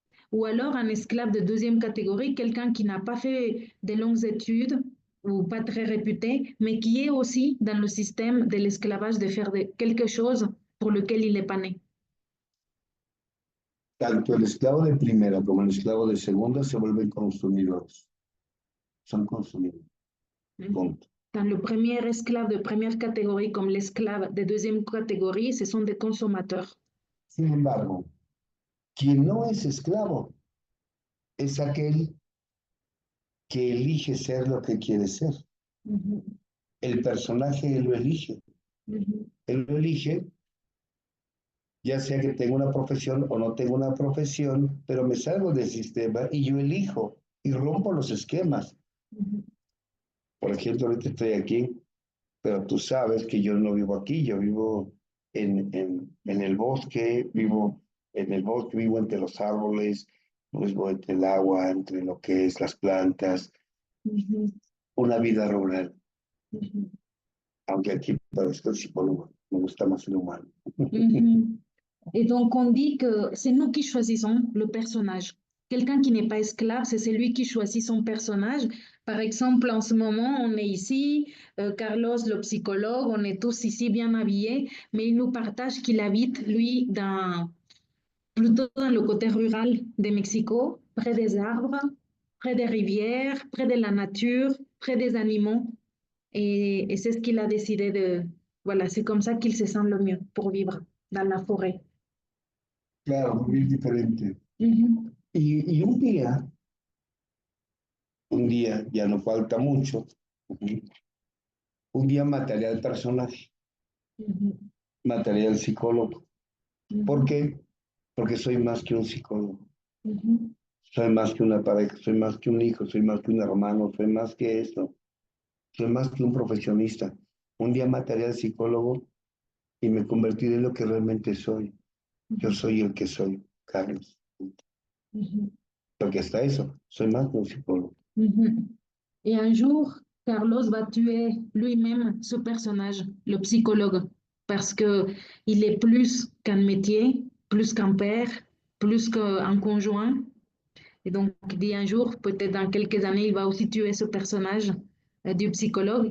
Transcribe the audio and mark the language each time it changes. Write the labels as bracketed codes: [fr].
[fr] Ou alors un esclave de deuxième catégorie, quelqu'un qui n'a pas fait de longues études ou pas très réputé, mais qui est aussi dans le système de l'esclavage de faire quelque chose pour lequel il n'est pas né. [es] Tanto el esclavo de primera como el esclavo de segunda se vuelven consumidores. Son consumidores. Punto. [fr] Dans le premier esclave de première catégorie comme l'esclave de deuxième catégorie, ce sont des consommateurs. [es] Sin embargo, quien no es esclavo es aquel que elige ser lo que quiere ser. El personaje él lo elige. Él lo elige, ya sea que tenga una profesión o no tenga una profesión, pero me salgo del sistema y yo elijo y rompo los esquemas. Por ejemplo, ahorita estoy aquí, pero tú sabes que yo no vivo aquí, yo vivo en el bosque, vivo entre los árboles, vivo entre el agua, entre lo que es las plantas, una vida rural. Aunque aquí parezco el psicólogo, me gusta más el humano. [fr] Et donc, on dit que c'est nous qui choisissons le personnage. Quelqu'un qui n'est pas esclave, c'est celui qui choisit son personnage. Par exemple, en ce moment, on est ici, Carlos, le psychologue, on est tous ici bien habillés, mais il nous partage qu'il habite, lui, plutôt dans le côté rural de Mexico, près des arbres, près des rivières, près de la nature, près des animaux. Et c'est ce qu'il a décidé de... Voilà, c'est comme ça qu'il se sent le mieux pour vivre dans la forêt. [es] Claro, muy diferente. Y un día, ya no falta mucho, un día mataré al personaje, mataré al psicólogo. ¿Por qué? Porque soy más que un psicólogo. Soy más que una pareja, soy más que un hijo, soy más que un hermano, soy más que esto. Soy más que un profesionista. Un día mataré al psicólogo y me convertiré en lo que realmente soy. Yo soy el que soy, Carlos. Porque hasta eso, soy más que un psicólogo. [fr] Et un jour, Carlos va tuer lui-même ce personnage, le psychologue, parce qu'il est plus qu'un métier, plus qu'un père, plus qu'un conjoint. Et donc, il dit un jour, peut-être dans quelques années, il va aussi tuer ce personnage du psychologue.